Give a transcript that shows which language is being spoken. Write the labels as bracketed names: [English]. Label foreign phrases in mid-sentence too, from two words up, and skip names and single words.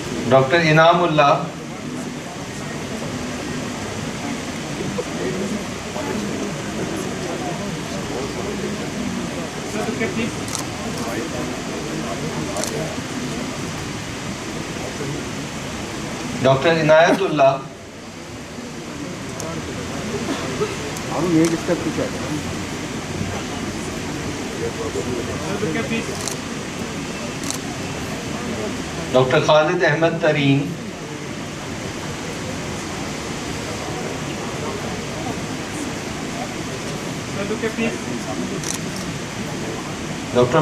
[Hindi] Dr. Inamullah, Dr. Inayatullah, हम एक स्टेप पीछे आ गए। Dr. Khalid Ahmed Tareen, Dr.